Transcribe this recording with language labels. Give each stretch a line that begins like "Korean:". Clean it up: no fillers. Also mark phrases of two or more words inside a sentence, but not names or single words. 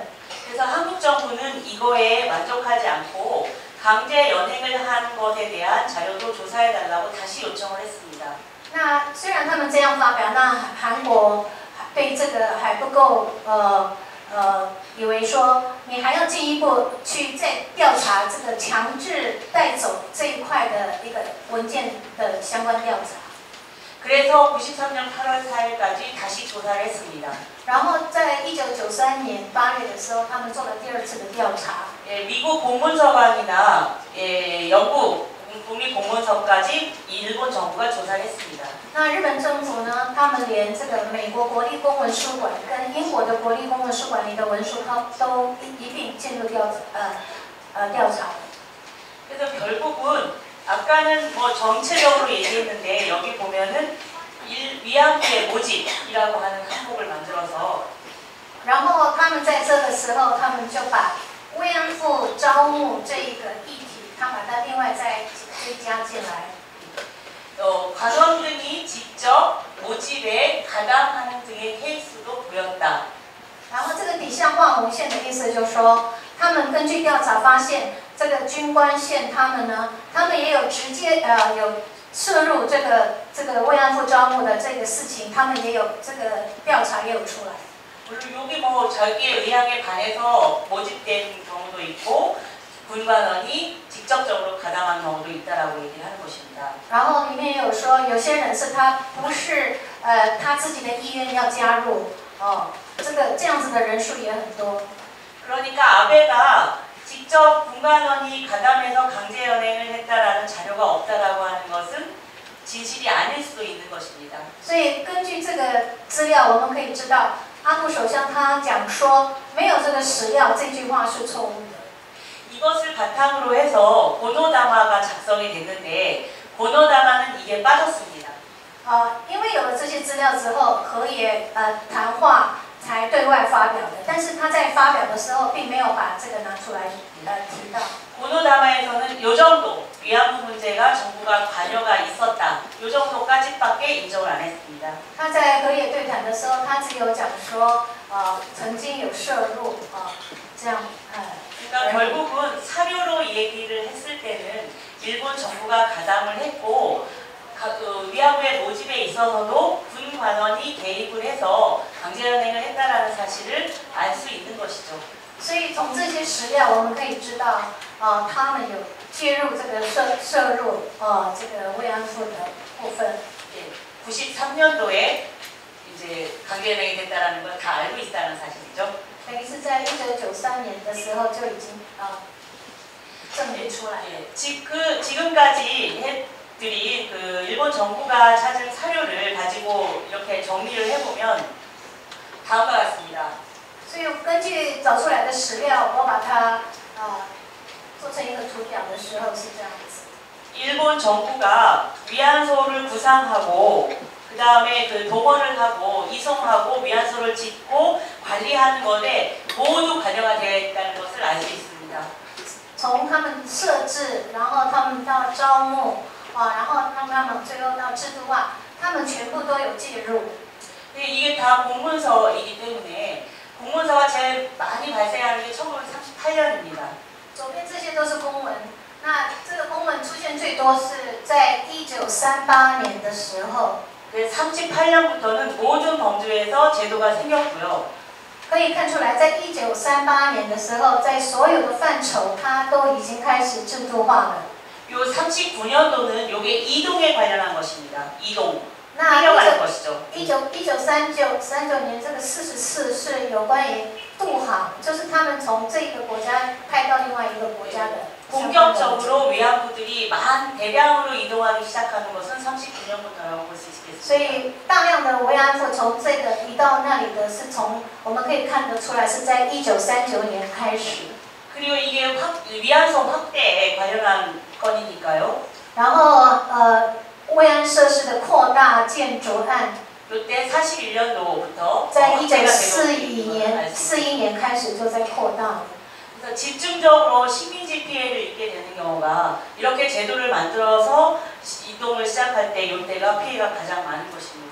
Korean: 그래서 한국 정부는 이거에 만족하지 않고 강제 연행을 한 것에 대한 자료도 조사해달라고 다시 요청을 했습니다.
Chinese: 那虽然他们这样发表，那韩国对这个还不够以为说你还要进一步去再调查这个强制带走这一块的一个文件的相关调查。
Korean: 그래서 93년 8월 4일까지 다시 조사를 했습니다.
Chinese: 然后在1993年8月的时候，他们做了第2次的调查。
Korean: 미국 공문서관이나 영국 국립공문서까지 일본 정부가 조사를 했습니다.
Chinese: 那日本政府呢，他们连这个美国国立公文书馆跟英国的国立公文书馆里的文书，都一并进入调查。
Korean: 그래서 결국은 아까는 뭐 정체적으로 얘기했는데 여기 보면은 위안부의 모집이라고 하는 항목을 만들어서
Chinese: 然后他们在这个时候，他们就把慰安妇招募这一个议题，他把它另外再追加进来。
Korean: 관원 등이 직접 모집에 가담하는 등의 케이스도 보였다.
Chinese: 然后这个底下画红线的意思就是说，他们根据调查发现，这个军官县他们也有直接有涉入这个慰安妇招募的这个事情，他们也有这个调查也有出来。
Korean: 물론 여기 뭐 자기의 의향에 반해서 모집된 경우도 있고 군관원이 직접적으로 가담한 경우도 있다라고 얘기를 하는 것입니다.
Chinese: 然后里面也有说，有些人是他不是他自己的意愿要加入这样子的人数也很多。
Korean: 그러니까 아베가 직접 군관원이 가담해서 강제 연행을 했다라는 자료가 없다라고 하는 것은 진실이 아닐 수도 있는 것입니다.
Chinese: 所以根据这个资料，我们可以知道，阿布首相他讲说没有这个史料，这句话是错误的。
Korean: 이것을 바탕으로 해서 고노다마가 작성이 됐는데 고노다마는 이게 빠졌습니다.
Chinese: 因为有了这些资料之后，河野谈话才对外发表的，但是他在发表的时候并没有把这个拿出来提到。
Korean: 고노다마에서는 요 정도 위안부 문제가 정부가 관여가 있었다. 요 정도까지밖에 인정을 안 했습니다.
Chinese: 他在河野对谈的时候，他只有讲说曾经有涉入这样
Korean: 그러니까 결국은 사료로 얘기를 했을 때는 일본 정부가 가담을 했고 위안부의 모집에 있어서도 군 관원이 개입을 해서 강제연행을 했다라는 사실을 알 수 있는 것이죠.
Chinese: 所以从这些史料，我们可以知道他们有介入这个涉入这个慰安妇的部分。
Korean: 93년도에 이제 강제연행이 됐다라는 걸 다 알고 있다는 사실이죠.
Chinese: 等于是在1993年的时候就已经证明出来。
Korean: 지금까지 해드린 그 일본 정부가 찾은 사료를 가지고 이렇게 정리를 해보면 다음과 같습니다.
Chinese: 所以根据找出来的史料，我把它做成一个图表的时候是这样子。
Korean: 일본 정부가 위안소를 구상하고 그 다음에 그 동원을 하고 이송하고 위안소를 짓고 관리하는 것에 모두 관여가 되어 있다는 것을 알 수 있습니다.
Chinese: 从他们设置，然后他们到招募然后让他们最后到制度化，他们全部都有介入。
Korean: 이게 다 공문서이기 때문에 공문서가 제일 많이 발생하는 게 1938년입니다.
Chinese: 左边这些都是公文，那这个公文出现最多是在1938年的时候。
Korean: 38년부터는 모든 범주에서 제도가 생겼고요.
Chinese: 可以看出来，在1938年的时候，在所有的范畴，它都已经开始制度化了。
Korean: 요 39년도는 요게 이동에 관련한 것입니다. 이동.
Chinese: 那
Korean: 이동하는 것이죠.
Chinese: 1939 年这个44是有关于渡航，就是他们从这个国家派到另外一个国家的。
Korean: 본격적으로 위안부들이 대량으로 이동하기 시작하는 것은 39년부터라고 볼 수
Chinese: 所
Korean: 있겠습니다.
Chinese: 以大量的慰安妇从这个移到那里的是从我们可以看得出来是在1939年开始。
Korean: 그리고 이게 위안소 확대에 관련한 건이니까요.
Chinese: 然后慰安设施的扩大建筑案，
Korean: 이때 41년도부터
Chinese: 在1941年开始就在扩大。
Korean: 그래서 집중적으로 식민지 피해를 입게 되는 경우가 이렇게 제도를 만들어서 이동을 시작할 때 이때가 피해가 가장 많은 것입니다.